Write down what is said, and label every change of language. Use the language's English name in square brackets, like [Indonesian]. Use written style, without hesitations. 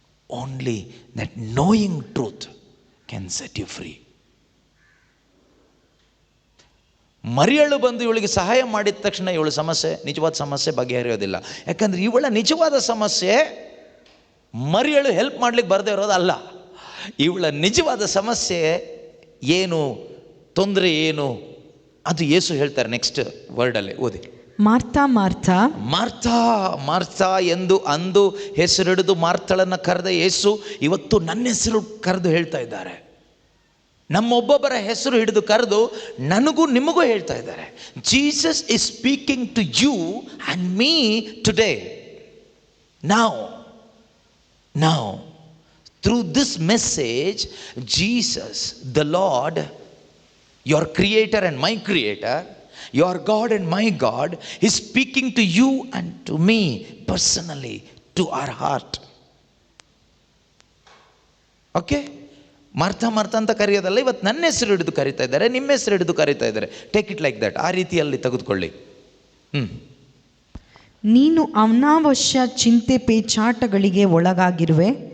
[English] Only that knowing truth can set you free. [Kannada] ಮರಿಯಳು ಬಂದು ಇವಳಿಗೆ ಸಹಾಯ ಮಾಡಿದ ತಕ್ಷಣ ಇವಳ ಸಮಸ್ಯೆ, ನಿಜವಾದ ಸಮಸ್ಯೆ ಬಗೆಹರಿಯೋದಿಲ್ಲ. ಯಾಕಂದರೆ ಇವಳ ನಿಜವಾದ ಸಮಸ್ಯೆ ಮರಿಯಳು ಹೆಲ್ಪ್ ಮಾಡ್ಲಿಕ್ಕೆ ಬರದೇ ಇರೋದಲ್ಲ. ಇವಳ ನಿಜವಾದ ಸಮಸ್ಯೆ ಏನು, ತೊಂದರೆ ಏನು, ಅದು ಯೇಸು ಹೇಳ್ತಾರೆ ನೆಕ್ಸ್ಟ್ ವರ್ಡಲ್ಲಿ. ಓದಿ. ಮಾರ್ತಾ ಮಾರ್ತಾ, ಮಾರ್ತಾ ಮಾರ್ತಾ ಎಂದು ಅಂದು ಹೆಸರಿಡಿದು ಮಾರ್ತಳನ್ನು ಕರೆದ ಯೇಸು ಇವತ್ತು ನನ್ನ ಹೆಸರು ಕರೆದು ಹೇಳ್ತಾ ಇದ್ದಾರೆ. ನಮ್ಮೊಬ್ಬೊಬ್ಬರ ಹೆಸರು ಹಿಡಿದು ಕರೆದು ನನಗೂ ನಿಮಗೂ ಹೇಳ್ತಾ ಇದ್ದಾರೆ. [English] Jesus is speaking to you and me today. Now through this message, Jesus the Lord, your creator and my creator, your God and my God, is speaking to you and to me personally, to our heart. [Kannada] Okay, ಮಾರ್ತಾ ಮಾರ್ತಾ ಅಂತ ಕರೆಯೋದಲ್ಲ, ಇವತ್ತು ನನ್ನ ಹೆಸರು ಹಿಡಿದು ಕರೀತಾ ಇದ್ದಾರೆ, ನಿಮ್ಮ ಹೆಸರು ಹಿಡಿದು ಕರೀತಾ ಇದ್ದಾರೆ. [English] take it like that, [Kannada] ಆ ರೀತಿಯಲ್ಲಿ ತೆಗೆದುಕೊಳ್ಳಿ. ನೀನು ಅನಾವಶ್ಯ ಚಿಂತೆ ಪೇಚಾಟಗಳಿಗೆ ಒಳಗಾಗಿರುವೆ.